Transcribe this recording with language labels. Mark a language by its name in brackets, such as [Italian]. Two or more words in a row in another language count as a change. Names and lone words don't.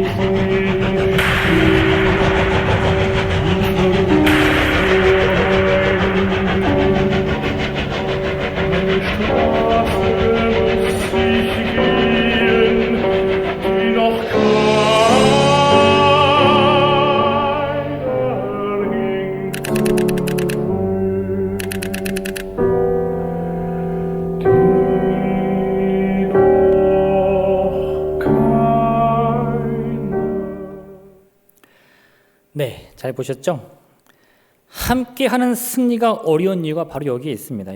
[German] eine Straße muss ich gehen, die noch keiner ging. [Korean] 네, 잘 보셨죠? 함께하는 승리가 어려운 이유가 바로 여기에 있습니다.